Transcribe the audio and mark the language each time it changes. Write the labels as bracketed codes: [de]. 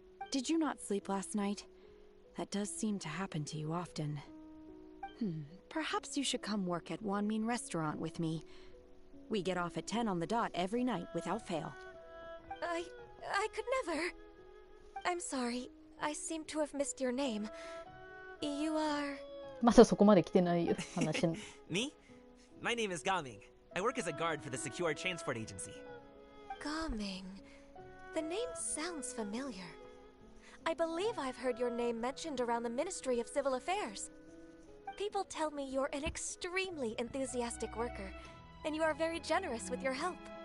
[en] Did you not sleep last night? That does seem to happen to you often. Perhaps you should come work at Wanmin Restaurant with me. We get off at 10 on the dot every night without fail. I could never. I'm sorry. I seem to have missed your name. You are... [ja] まだそこまで来てないよ、話の。 [en] Me? My name is Gaming. I work as a guard for the Secure Transport Agency. Gaming. The name sounds familiar. I believe I've heard your name mentioned around the Ministry of Civil Affairs. People tell me you're an extremely enthusiastic worker, and you are very generous with your help.